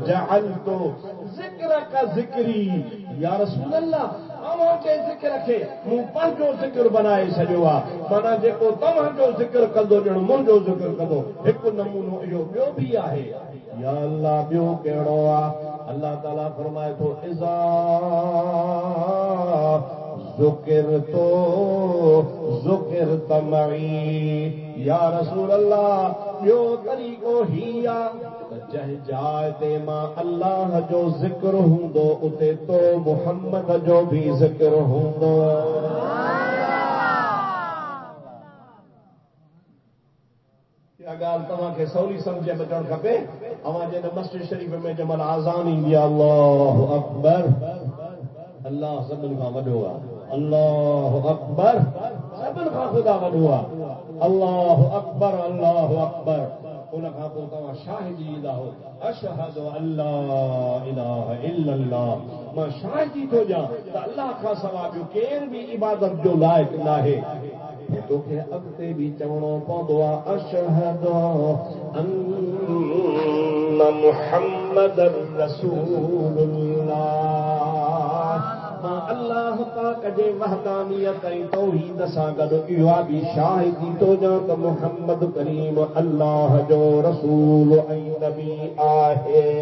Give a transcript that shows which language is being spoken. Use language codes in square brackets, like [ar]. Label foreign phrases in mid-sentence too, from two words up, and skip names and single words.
[ar] جعلت ذكرك ذكري يا رسول الله, [sd] तव्हांजे ज़िक्र खे मूं पंहिंजो ज़िक्र बनाए छॾियो आहे। माना जेको तव्हांजो ज़िक्र कंदो ॼण मुंहिंजो ज़िक्र कंदो। हिकु नमूनो इहो ॿियो बि आहे। या अल्लाह ॿियो कहिड़ो आहे? अल्लाह ताला फरमाए थो [ar] इज़ा ذکرت ذکرت معی یا رسول اللہ [sd] ॿियो तरीक़ो ही आहे त जंहिं जाइ ते मां अल्लाह जो ज़िक्र हूंदो उते तो मुहम्मद जो बि ज़िक्र हूंदो। ॻाल्हि तव्हांखे सवली सम्झ में अचणु खपे। अवां जे मस्जिद शरीफ़ में जमल आज़ान ईंदी आहे [ar] الله أكبر, [sd] अल्लाह सभिनि खां वॾो आहे, [ar] الله أكبر [sd] सभिनि खां ख़ुदा वॾो आहे, [ar] الله أكبر الله أكبر. [sd] उन खां पोइ तव्हां शाहिदी ईंदा हो [ar] أشهد أن لا إله إلا الله, [sd] मां शाहिदी थो ॾियां त अल्लाह खां सवाइ ॿियो केर बि इबादत जो लाइक़ नाहे। तोखे अॻिते बि चवणो पवंदो आहे [ar] أشهد أن محمدا رسول الله. [sd] मां अल्लाह पाक जे वहदानियत ऐं तौहीद सां गॾु इहा बि शाहिदी थो ॾियां त मुहम्मद करीम अल्लाह जो रसूल ऐं नबी आहे।